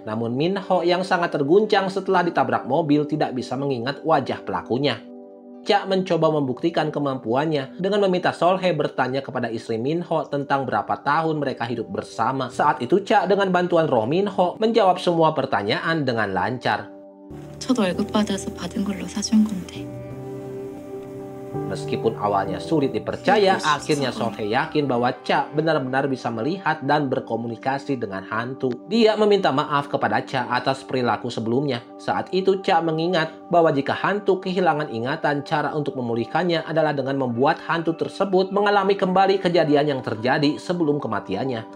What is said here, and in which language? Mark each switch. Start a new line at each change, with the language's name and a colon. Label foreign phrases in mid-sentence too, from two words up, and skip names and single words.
Indonesian: Namun Minho yang sangat terguncang setelah ditabrak mobil tidak bisa mengingat wajah pelakunya. Cha mencoba membuktikan kemampuannya dengan meminta Solhe bertanya kepada istri Minho tentang berapa tahun mereka hidup bersama. Saat itu Cha dengan bantuan roh Minho menjawab semua pertanyaan dengan lancar.
Korean: 저도 월급받아서 받은 걸로 사준 건데.
Indonesian: Meskipun awalnya sulit dipercaya, akhirnya Solhe yakin bahwa Cha benar-benar bisa melihat dan berkomunikasi dengan hantu. Dia meminta maaf kepada Cha atas perilaku sebelumnya. Saat itu Cha mengingat bahwa jika hantu kehilangan ingatan, cara untuk memulihkannya adalah dengan membuat hantu tersebut mengalami kembali kejadian yang terjadi sebelum kematiannya.